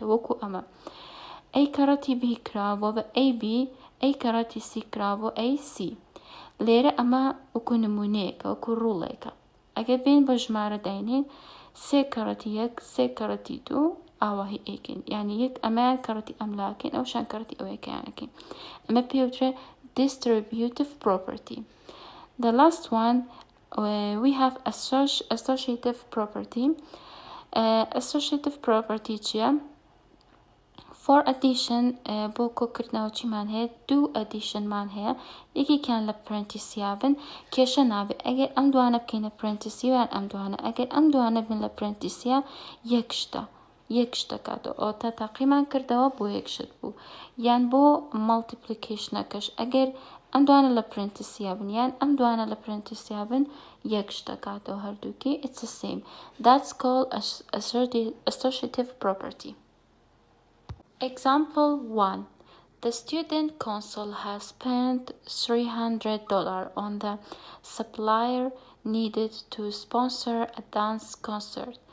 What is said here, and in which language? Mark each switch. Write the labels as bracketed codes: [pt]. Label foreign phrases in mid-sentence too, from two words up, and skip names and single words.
[ckb] وەکو ئەمە A کەڕەتی B کراوە بە AB A کەڕەتی C کراوە AC. لێرە ئەمە وەکو نمونەیەکە وەکو ڕوڵێکە. ئەگەر بین بە ژمارە داینین 3 کەڕەتی 1 3 کەڕەتی 2 ئاواهی ئەیکەین. یعنی یەک ئەمەیان کەڕەتی ئەملاکەین ئەوشان کەڕەتی ئەوەیەکەیانەکەین. ئەمە پێوترێ [en] distributive property. The last one we have associative property. Associative property [ckb] چیە؟ [en] For addition [ckb] بۆ کۆکردنەوە چیمان هەیە؟ 2 additionمان هەیە. یەکێکیان لە parenthesia بن کێشە نابێ. ئەگەر ئەم دوانە بکەینە parenthesia یان ئەم دوانە. ئەگەر ئەم دوانە بن لە parenthesia یەک شتە کاتەوە. ئەو تا تاقیمان کردەوە بۆ یەک شت بوو. یان بۆ multiplicationەکەش ئەگەر ئەم دوانە لە parenthesia بن یان ئەم دوانە لە parenthesia بن یەک شتە کاتەوە هەردووکی. [en] It's the same. That's called associative property. Example 1. The student council has spent $300 on the supplier needed to sponsor a dance concert.